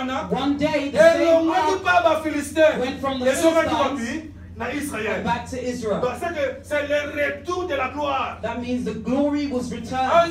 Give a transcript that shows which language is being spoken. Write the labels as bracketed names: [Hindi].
[English] One day the same ark went from the Philistines back to Israel. [French] C'est le retour de la gloire. [English] That means the glory was returned.